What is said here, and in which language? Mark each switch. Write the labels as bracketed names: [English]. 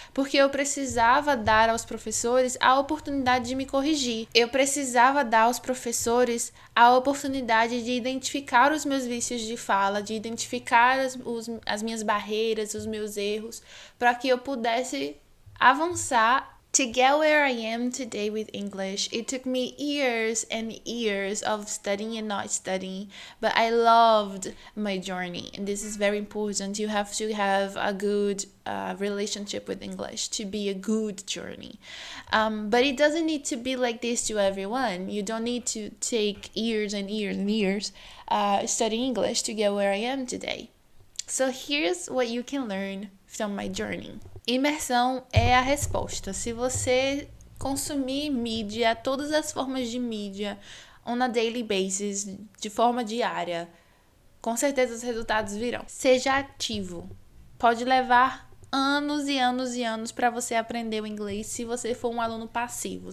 [Portuguese] Porque eu precisava dar aos professores a oportunidade de me corrigir. Eu precisava dar aos professores a oportunidade de identificar os meus vícios de fala, de identificar as minhas barreiras, os meus erros, para que eu pudesse avançar. [English] To get where I am today with English, it took me years and years of studying and not studying, but I loved my journey. And this is very important. You have to have a good relationship with English to be a good journey. But it doesn't need to be like this to everyone. You don't need to take years and years and years studying English to get where I am today. So here's what you can learn from my journey. [Portuguese] Imersão é a resposta. Se você consumir mídia, todas as formas de mídia, [English] on a daily basis, [Portuguese] de forma diária, com certeza os resultados virão. Seja ativo. Pode levar anos e anos e anos para você aprender o inglês se você for um aluno passivo.